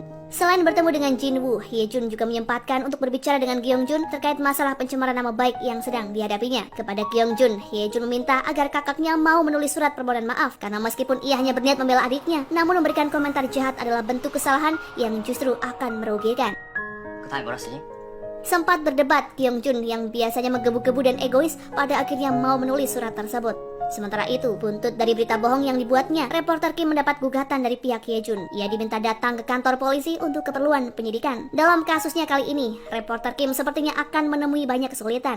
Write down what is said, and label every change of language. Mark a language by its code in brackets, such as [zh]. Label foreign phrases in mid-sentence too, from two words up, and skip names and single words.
[id] Selain bertemu dengan Jin-woo, Hye-jun juga menyempatkan untuk berbicara dengan Gyeongjun terkait masalah pencemaran nama baik yang sedang dihadapinya. Kepada Gyeongjun, Hye-jun meminta agar kakaknya mau menulis surat permohonan maaf karena meskipun ia hanya berniat membela adiknya, namun memberikan komentar jahat adalah bentuk kesalahan yang justru akan merugikan. [ko] 그 다음에 뭐라 쓰지? [id] Sempat berdebat, Gyeongjun yang biasanya menggebu-gebu dan egois pada akhirnya mau menulis surat tersebut. Sementara itu, buntut dari berita bohong yang dibuatnya, reporter Kim mendapat gugatan dari pihak Hye-jun. Ia diminta datang ke kantor polisi untuk keperluan penyidikan. Dalam kasusnya kali ini, reporter Kim sepertinya akan menemui banyak kesulitan.